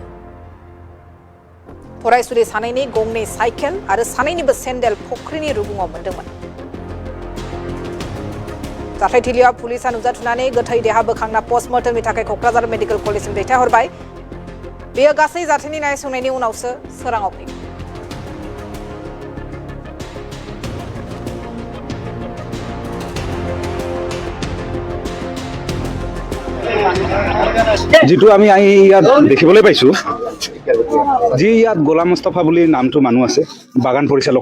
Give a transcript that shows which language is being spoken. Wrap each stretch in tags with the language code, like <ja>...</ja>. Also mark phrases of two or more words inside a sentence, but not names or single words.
<brx>फरायसुलि सानैनि गंनै साइकेल आरो सानैनिबो सेन्देल फख्रिनि रुगुङाव मोनदोंमोन। जाथायथिलियाव पुलिसआ नुजाथिनानै गोथै देहा बोखांना पस्टमर्टमनि थाखाय क'क्राझार मेडिकेल कलेजसिम दैथायहरबाय। बेयो गासै जाथायनि नायसंनायनि उनावसो सोराङाव फैगोन।</brx> <as>যেটো আমি ইয়াত দেখিবলৈ পাইছো, যি ইয়াত গোলাম মুস্তাফা বুলি নামটো মানুহ আছে, বাগান পৰিচালক।</as>